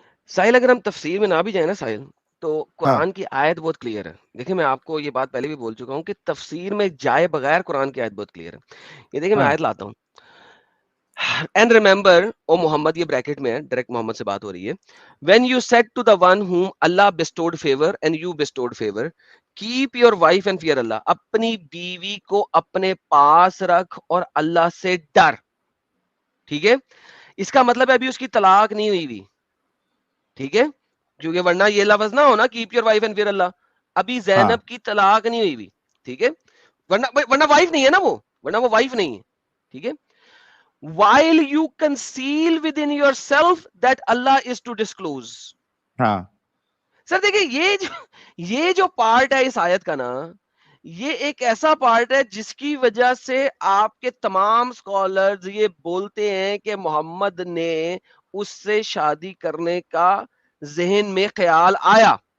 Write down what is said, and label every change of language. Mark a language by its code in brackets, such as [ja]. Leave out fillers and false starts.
[ur] ساحل اگر ہم تفسیر میں نہ بھی جائیں نا ساحل، تو قرآن کی آیت بہت کلیئر ہے. دیکھیں میں آپ کو یہ بات پہلے بھی بول چکا ہوں کہ تفسیر میں جائے بغیر قرآن کی آیت بہت کلیئر ہے. یہ دیکھیں میں آیت لاتا ہوں. [en] And remember, [ur] او محمد، یہ بریکٹ میں ہے، ڈائریکٹ محمد سے بات ہو رہی ہے. [en] When you said to the one whom Allah bestowed favor and you bestowed favor, keep your wife and fear Allah. [ur] اپنی بیوی کو اپنے پاس رکھ اور اللہ سے ڈر. ٹھیک ہے، اس کا مطلب ہے ابھی اس کی طلاق نہیں ہوئی ہوئی. ٹھیک ہے، کیونکہ ورنہ یہ لفظ نہ ہونا [en] Keep your wife and fear Allah. [ur] ابھی زینب کی طلاق نہیں ہوئی ہوئی. ٹھیک ہے، ورنہ وائف نہیں ہے نا وہ، ورنہ وہ وائف نہیں ہے. ٹھیک ہے، [en] while you conceal within yourself that Allah is to disclose. [ur] ہاں سر دیکھیں یہ جو پارٹ ہے اس آیت کا نا، یہ ایک ایسا پارٹ ہے جس کی وجہ سے آپ کے تمام سکالرز یہ بولتے ہیں کہ محمد نے اس سے شادی کرنے کا ذہن میں خیال آیا.